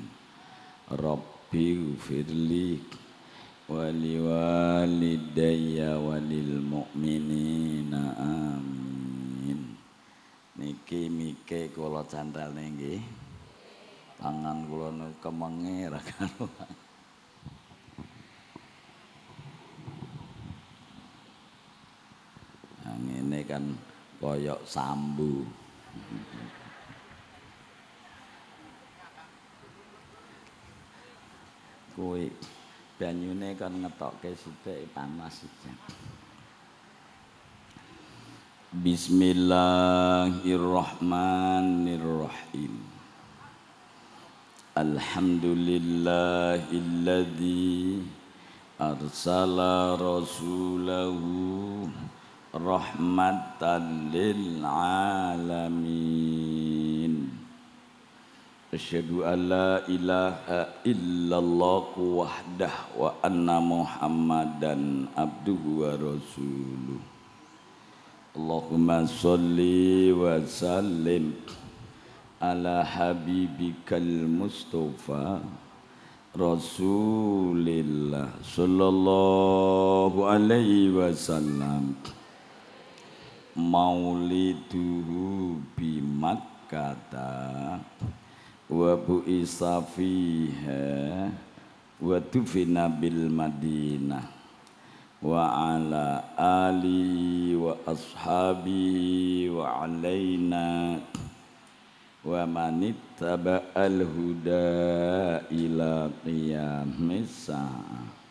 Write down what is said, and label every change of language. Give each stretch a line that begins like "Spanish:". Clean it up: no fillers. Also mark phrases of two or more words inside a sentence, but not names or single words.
Arabic: رب اغفر لي ولوالدي وللمؤمنين آمين.
Javanese: Niki mike kula cantelne nggih. Tangan kula niku kemenge ra karuan. Nah, ngene kan koyok sambu. Kuwi banyune kan ngetokke sithik panas iki.
Arabic: Bismillahirrahmanirrahim. الحمد لله الذي أرسل رسوله رحمة للعالمين. أشهد أن لا إله إلا الله وحده وأن محمدا عبده ورسوله. اللهم صل وسلم على حبيبك المصطفى رسول الله صلى الله عليه وسلم. مولده بمكة وبعث فيها وتوفي بالمدينة وعلى آله وأصحابه وعلينا ومن اتبع الهدى إلى قيام الساعة.